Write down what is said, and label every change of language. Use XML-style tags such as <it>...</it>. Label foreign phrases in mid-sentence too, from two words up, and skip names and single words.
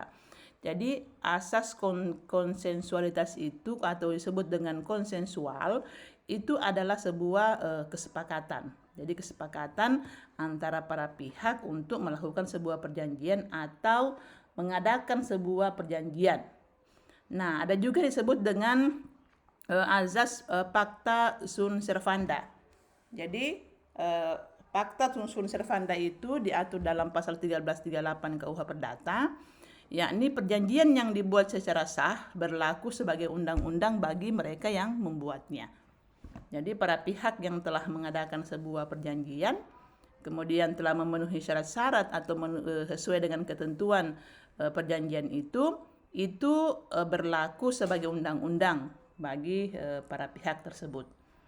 <id>Jadi asas konsensualitas itu atau disebut dengan konsensual itu adalah sebuah kesepakatan. Jadi kesepakatan antara para pihak untuk melakukan sebuah perjanjian atau mengadakan sebuah perjanjian. Nah, ada juga disebut dengan azas</id> <la>pacta sunt servanda.</la> <id>Jadi</id> <la>Pacta sunt servanda</la> <id>itu diatur dalam pasal 1338 KUH Perdata, yakni perjanjian yang dibuat secara sah berlaku sebagai undang-undang bagi mereka yang membuatnya. Jadi para pihak yang telah mengadakan sebuah perjanjian, kemudian telah memenuhi syarat-syarat atau sesuai dengan ketentuan perjanjian itu berlaku sebagai undang-undang bagi para pihak tersebut.</id>